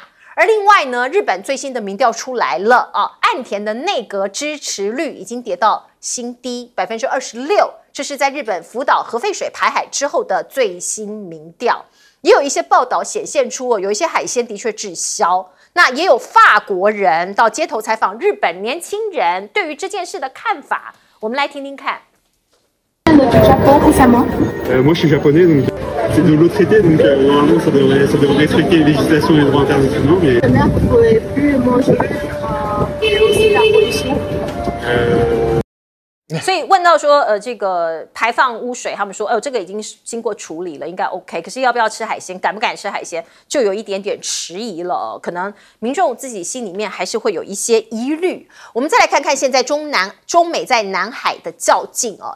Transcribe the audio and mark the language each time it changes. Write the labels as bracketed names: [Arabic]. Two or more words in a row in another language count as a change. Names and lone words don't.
[Chinese] 而另外呢，日本最新的民调出来了岸田的内阁支持率已经跌到新低26%，这是在日本福岛核废水排海之后的最新民调。也有一些报道显现出有一些海鲜的确滞销，那也有法国人到街头采访日本年轻人对于这件事的看法，我们来听听看。 [French] Moi je suis japonais, donc c'est de l'eau traitée, donc normalement ça devrait respecter les législations et les droits internationaux. Mais... La mer ne pourrait plus manger et aussi la pollution. [Chinese] 所以问到说，这个排放污水，他们说，这个已经经过处理了，应该 OK。可是要不要吃海鲜，敢不敢吃海鲜，就有一点点迟疑了。可能民众自己心里面还是会有一些疑虑。我们再来看看现在中美在南海的较劲哦。